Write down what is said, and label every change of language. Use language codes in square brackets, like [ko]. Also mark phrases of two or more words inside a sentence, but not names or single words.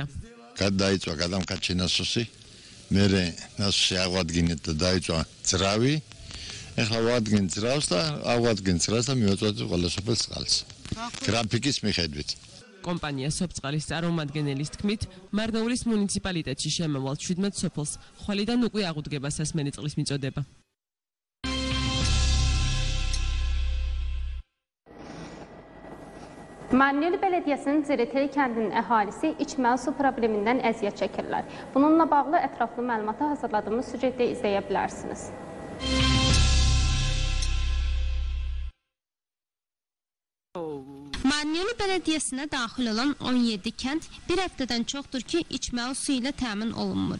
[ka] გადაიწვა გადამკაჩი ნასოსი, მერე ნასოსი აღვადგინეთ და დაიწვა ძრავი. ეხლა ვადგენ ძრავს და აღვადგენ ძრავს და მივაწვდით ყველა სოფელს წყალს. გრაფიკის მიხედვით. კომპანია სოფწყალის წარმომადგენელის თქმით, მარნეულის მუნიციპალიტეტში შემავალ 17 სოფელს ხვალიდან უკვე აღუდგება სასმელი წყლის მიწოდება. [az] Marneli Belediyəsinin Ziriteli kəndinin əhalisi içməli su problemindən əziyyət çəkirlər. Bununla bağlı ətraflı məlumatı hazırladığımız süjetdə izləyə bilərsiniz. Marneli Belediyəsinə daxil olan 17 kənd bir həftədən çoxdur ki, içməli su ilə təmin olunmur.